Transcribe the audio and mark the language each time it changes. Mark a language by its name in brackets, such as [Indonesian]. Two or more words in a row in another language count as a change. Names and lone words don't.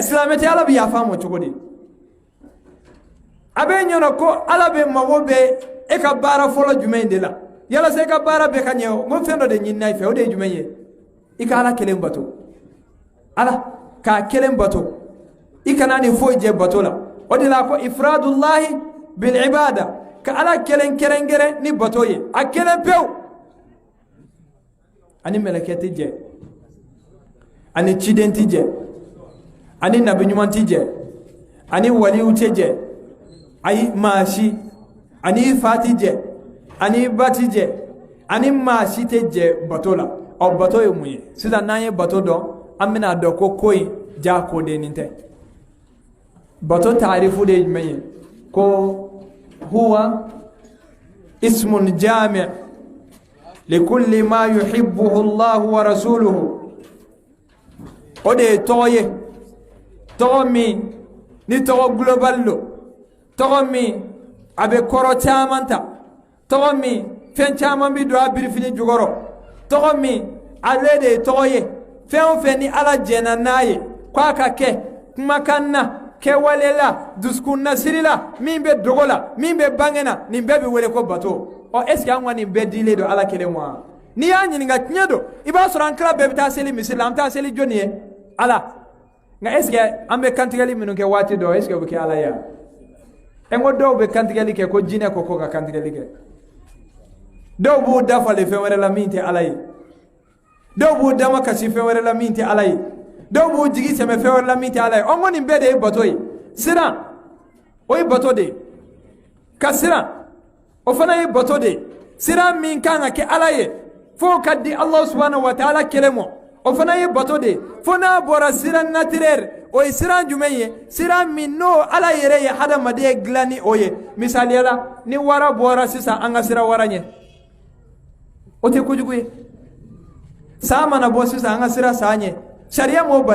[Bambara] Silamɛ tɛ, Ala bɛ yafa a ma cogo di? A bɛ ɲɛna ko Ala bɛ mago bɛ e ka baara fɔlɔ jumɛn de la? Yalasa i ka baara bɛɛ ka ɲɛ o, n ko fɛn dɔ de ɲinina i fɛ, o de ye jumɛn ye? I ka Ala kelen bato, Ala k'a kelen bato, i kana ni foyi jɛ bato la. O de la ko [Arabic] إفراد الله بالعبادة, [Bambara] ka Ala kelen kɛrɛnkɛrɛn ni bato ye, a kelen pewu. Ani mɛlɛkɛ tɛ jɛ, ani ciden tɛ jɛ, ani nabi ɲuman tɛ jɛ, ani waliw tɛ jɛ, ayi maa si, ani fa tɛ jɛ, ani ba tɛ jɛ, ani maa si tɛ jɛ bato la. Ɔ bato ye mun ye? Sisan n'an ye bato dɔn, an bɛna dɔn ko ko in ja kodennin tɛ. bato taarifu de jumɛn ye? [Arabic] ko هو اسم جامع لكل ما يحبه الله ورسوله. [Bambara] O de ye tɔgɔ ye, tɔgɔ min ni tɔgɔ global lo, tɔgɔ min a bɛ kɔrɔ caman ta, tɔgɔ min fɛn caman bi don a birifini jukɔrɔ, tɔgɔ min ale de ye tɔgɔ ye fɛn o fɛn ni Ala jɛna n'a ye k'a ka kɛ kumakan na, kɛwale la, dusukun nasiri la, min bɛ dogo la, min bɛ bange na, nin bɛɛ bɛ wele ko bato. Ɔ [French] est ce que [Bambara] an ka nin bɛɛ dilen don Ala kelen ma? N'i y'a ɲininka tiɲɛ don, i b'a sɔrɔ an tila bɛɛ bɛ taa seli misiri la, an bɛ taa seli jɔnni ye? Ala. Nka [French] est ce que [Bambara] an bɛ kantigɛli minnu kɛ waati dɔ, [French] est ce que [Bambara] o bɛ kɛ Ala ye? En ko dɔw bɛ kantigɛli kɛ ko jinɛ ko ka kantigɛli kɛ, dɔw b'u dafalen fɛn wɛrɛ la min tɛ Ala ye, dɔw b'u dama kasi fɛn wɛrɛ la min tɛ Ala ye, dɔw b'u jigi sɛmɛ fɛn wɛrɛ la min tɛ Ala ye. Ɔ ko nin bɛɛ de ye bato ye. Siran o ye bato de ye, ka siran o fana ye bato de ye. Siran min kan ka kɛ Ala ye fo ka di [Arabic] الله سبحانه وتعالى [Bambara] kelen mɔ, o fana ye bato de ye. Fo n'a bɔra siran naturel, o ye siran jumɛn ye? Siran min n'o Ala yɛrɛ ye hadamaden dilan ni o ye. Misaliya la, ni wara bɔra sisan an ka sira wara ɲɛ, o tɛ kojugu ye. Sa mana bɔ sisan an ka sira sa ɲɛ, sariya m'o bali.